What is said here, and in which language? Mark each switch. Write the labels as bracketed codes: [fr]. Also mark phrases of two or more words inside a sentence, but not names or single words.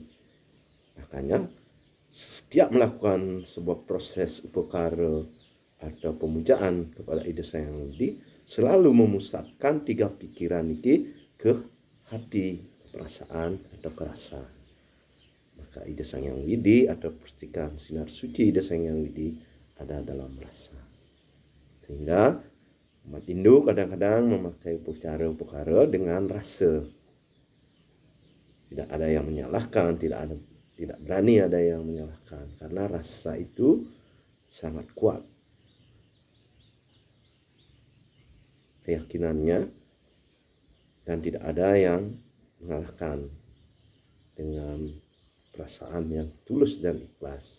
[id] Makanya setiap melakukan sebuah proses upakara atau pemujaan kepada Ida Sang Hyang Widi, selalu memusatkan 3 pikiran ini ke hati, perasaan atau ke rasa. Maka Ida Sang Hyang Widi atau percikan sinar suci Ida Sang Hyang Widi ada dalam rasa. Sehingga umat Hindu kadang-kadang memakai upakara dengan rasa. Tidak ada yang menyalahkan, tidak berani ada yang menyalahkan, karena rasa itu sangat kuat keyakinannya, dan tidak ada yang mengalahkan dengan perasaan yang tulus dan ikhlas.